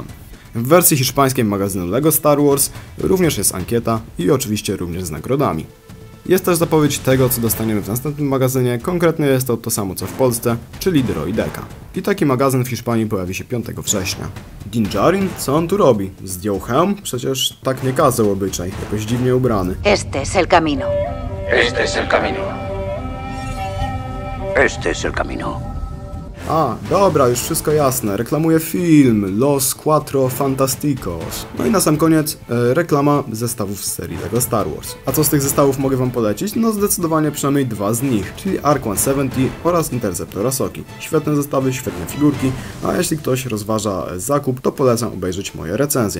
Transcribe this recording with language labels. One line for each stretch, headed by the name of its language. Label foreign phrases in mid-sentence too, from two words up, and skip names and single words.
Polish: W wersji hiszpańskiej magazynu LEGO Star Wars również jest ankieta i oczywiście również z nagrodami. Jest też zapowiedź tego, co dostaniemy w następnym magazynie, konkretnie jest to to samo co w Polsce, czyli Droideka. I taki magazyn w Hiszpanii pojawi się 5 września. Din Djarin? Co on tu robi? Zdjął hełm? Przecież tak nie kazał obyczaj, jakoś dziwnie ubrany.
Spanish: Este es el camino. Este es el camino. Este es el camino.
Polish: A, dobra, już wszystko jasne. Reklamuje film Los Cuatro Fantásticos. No i na sam koniec reklama zestawów z serii LEGO Star Wars. A co z tych zestawów mogę wam polecić? No zdecydowanie przynajmniej 2 z nich, czyli Arc 170 oraz Interceptor Ahsoki. Świetne zestawy, świetne figurki, a jeśli ktoś rozważa zakup, to polecam obejrzeć moje recenzje.